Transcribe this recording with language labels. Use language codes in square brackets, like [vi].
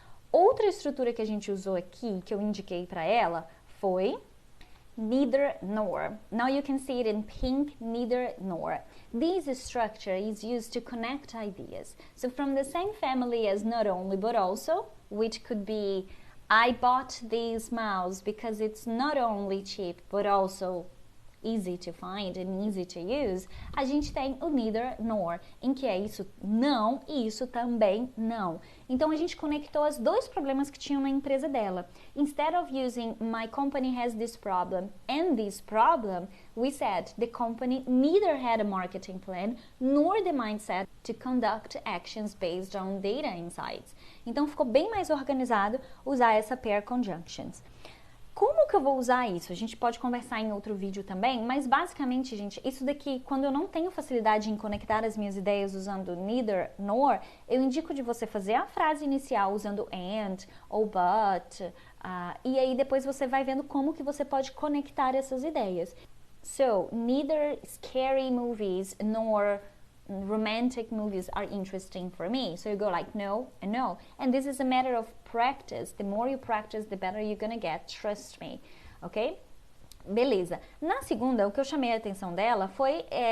[pt] Outra estrutura que a gente usou aqui, que eu indiquei para ela, foi neither nor. [en] Now you can see it in pink, neither nor. This structure is used to connect ideas. So from the same family as not only but also, which could be I bought this mouse because it's not only cheap but also easy to find and easy to use, [pt] a gente tem o neither nor, em que é isso não e isso também não. Então a gente conectou os dois problemas que tinham na empresa dela. [en] Instead of using my company has this problem and this problem, we said the company neither had a marketing plan nor the mindset to conduct actions based on data insights. [pt] Então ficou bem mais organizado usar essa pair conjunctions. Como que eu vou usar isso? A gente pode conversar em outro vídeo também, mas basicamente, gente, isso daqui, quando eu não tenho facilidade em conectar as minhas ideias usando neither nor, eu indico de você fazer a frase inicial usando and ou but, e aí depois você vai vendo como que você pode conectar essas ideias. [en] So, neither scary movies nor romantic movies are interesting for me. So you go like no and no. And this is a matter of practice. The more you practice, the better you're gonna get. Trust me. Ok? [pt] Beleza. Na segunda, o que eu chamei a atenção dela foi...